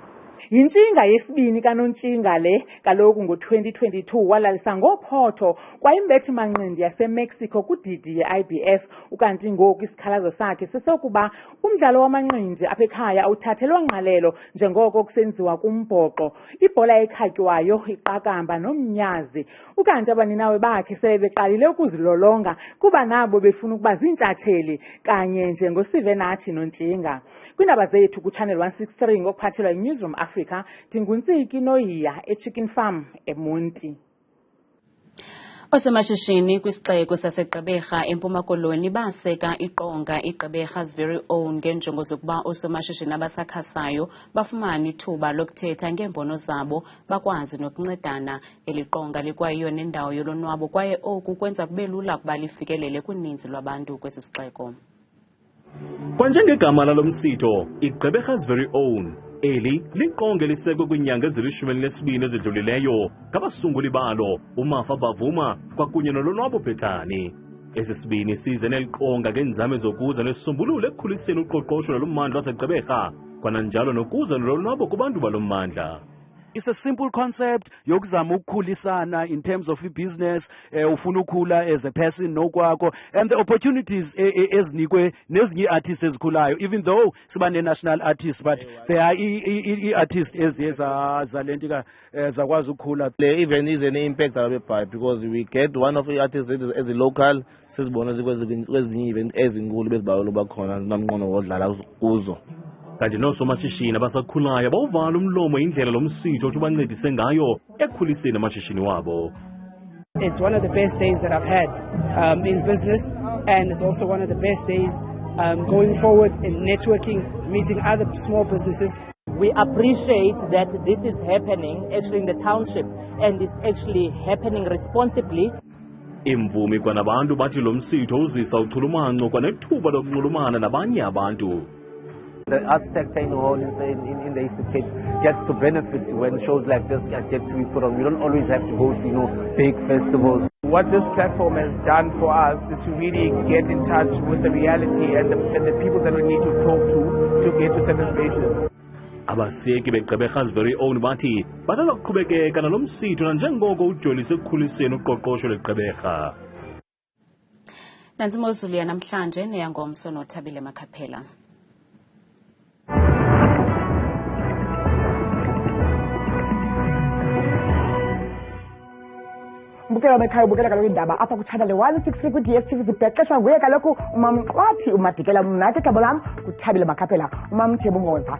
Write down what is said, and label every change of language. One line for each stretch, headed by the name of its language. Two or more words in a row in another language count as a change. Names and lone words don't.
Xhosa: Yintshinga yesibini kaNontshinga le kaloku ngo-2022 walalisa ngophotho kwayimbethi manqindi yaseMexico kudidi ye-IBF ukanti ngoku isikhalazo sakhe sesokuba umdlalo wamanqindi apha ekhaya awuthathelwa ngqalelo njengoko kusenziwa kumbhoxo ibhola ekhatywayo iqakamba nomnyazi ukanti abaninawe bakhe sebeqalile ukuzilolonga kuba nabo befuna ukuba ziintshatsheli kanye njengosivenathi Nontshinga. Kwiindaba zethu kuChannel 163 ngokuphathelwa yiNewsroom Africa, Tinguntsiki Noyiya eChicken Farm eMonti. Osemashishini kwisixeko saseGqeberha eMpuma Koloni baseka iqonga iGqeberha's very own ngenjongo zokuba osomashishini abasakhasayo bafumane ithuba lokuthetha ngeembono zabo bakwazi nokuncedana. Eli qonga likwayiyo nendawo yolonwabo kwaye oku kwenza kube lula ukuba lifikelele kuninzi lwabantu kwesi sixeko. Kwanjengegama lalo Umsitho, iGqeberha's very own eli liqonga elisekwe kwiinyanga ezili-12 ezidlulileyo ngabasunguli balo uMafa Bavuma kwakunye nolonwabo Phethani. Esi sibini size neliqonga ngeenzame zokuza nesisombululo ekukhuliseni uqoqosho lwalo mmandla waseGqeberha kwananjalo nokuza nolonwabo kubantu balo mmandla.
English: It's a simple concept
Xhosa: yokuzama ukukhulisana
English: in terms of business,
Xhosa: ufuna ukukhula
English: as a person nokwakho, and the opportunities
Xhosa: ezinikwe nezinye
English: artists ezikhulayo, even though siba national artists, but there are artists
Xhosa: ezizalentika zakwazi ukukhula.
English: Even is an impact because we get one of the artists as a local
Xhosa: sesibona kwezinye event ezinkulu bezibawelo bakhona namnqono wodlala kuzo. Kanti nosomashishini abasakhulayo bawuvala umlomo indlela lo Msitho othi ubancedise ngayo ekukhuliseni amashishini wabo.
English: It's one of the best days that I've had in business, and it's also one of the best days going forward in networking, meeting other small businesses. We appreciate that this is happening actually in the township, and it's actually happening responsibly.
Xhosa: Imvumi kwanabantu bathi lo Msitho uzisa uthulumanco kwanethuba lokunxulumana nabanye abantu.
English: The art sector in whole in the Eastern Cape gets to benefit when shows like this get to be put on. We don't always have to go to big festivals. What this platform has done for us is to really get in touch with the reality and the people that we need to talk to get to certain spaces.
Xhosa: Abaseki beGqeberha's very own bathi bathanda ukuqhubekeka nalo Msitho nanjengoko ujolise ekukhuliseni uqoqosho leGqeberha. Nansi Imozulu yanamhlanje neyangomso noThabile Makhaphela. Bukela mekhaya bukela kaloku indaba apha kuchannel 163 ku-DSTV zibhexeshwa nguye kaloku umamqwathi umadikela mnake igama lam kuThabile Makhaphela umamthebungoza.